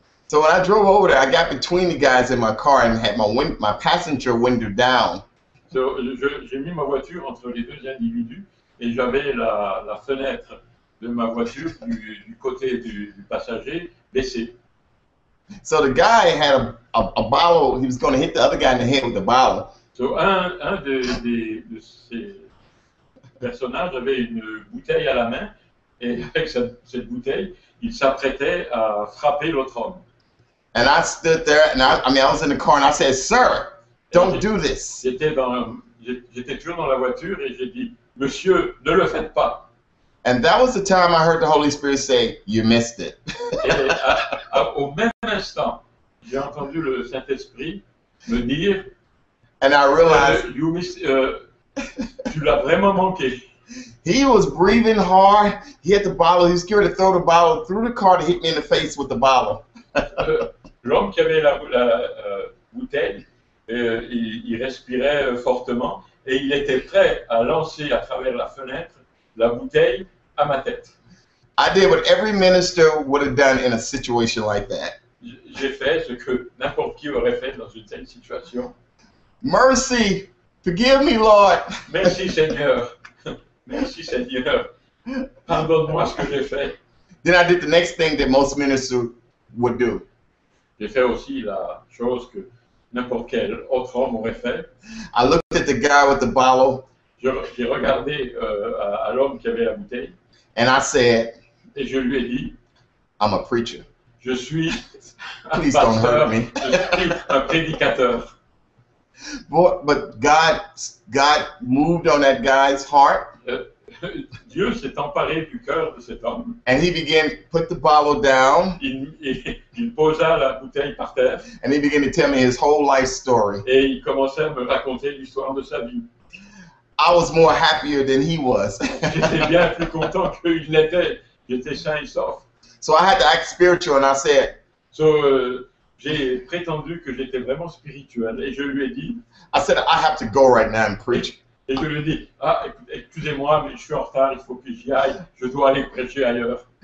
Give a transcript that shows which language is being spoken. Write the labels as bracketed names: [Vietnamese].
[English] So when I drove over there, I got between the guys in my car and had my passenger window down. [French] So, j'ai mis ma voiture entre les deux individus et j'avais la fenêtre de ma voiture du côté du passager baissée. [English] So the guy had a bottle. He was going to hit the other guy in the head with the bottle. [French] So, un de ces personnages avait une bouteille à la main et avec cette bouteille, il s'apprêtait à frapper l'autre homme. [English] And I stood there, and I was in the car, and I said, "Sir, don't do this." [French] J'étais toujours dans la voiture et j'ai dit, Monsieur, ne le faites pas. [English] And that was the time I heard the Holy Spirit say, "You missed it." [French] Et au même instant, j'ai entendu le Saint-Esprit me dire, [English] and I realized [French] tu l'as vraiment manqué. [English] He was breathing hard. He had the bottle. He was scared to throw the bottle through the car to hit me in the face with the bottle. [French] L'homme qui avait la bouteille, il respirait fortement et il était prêt à lancer à travers la fenêtre la bouteille à ma tête. [English] I did what every minister would have done in a situation like that. [French] J'ai fait ce que n'importe qui aurait fait dans une telle situation. [English] Mercy, forgive me, Lord. [French] Merci Seigneur. Merci Seigneur. Pardonne-moi ce que j'ai fait. [English] Then I did the next thing that most ministers would do. [French] J'ai fait aussi la chose que n'importe quel autre homme aurait fait. [English] I looked at the guy with the bottle. [French] J'ai regardé à l'homme qui avait la bouteille. [English] And I said, [French] et je lui ai dit, [English] I'm a preacher. [French] Je suis un [English] Please [French] pasteur, [English] don't hurt me. [French] je suis un prédicateur. [English] But God moved on that guy's heart. [French] Dieu s'est emparé du cœur de cet homme. [English] And he began to put the bottle down. [French] Il posa la bouteille par terre. [English] And he began to tell me his whole life story. [French] Et il commençait à me raconter l'histoire de sa vie. [English] I was more happier than he was. [French] J'étais bien plus content qu'il n'était. J'étais sain et sauf. [English] So I had to act spiritual, and I said, [French] j'ai prétendu que j'étais vraiment spirituel et je lui ai dit, [English] I have to go right now and preach. [French] Et je lui ai dit, excusez-moi, mais je suis en retard, il faut que j'y aille, je dois aller prêcher ailleurs.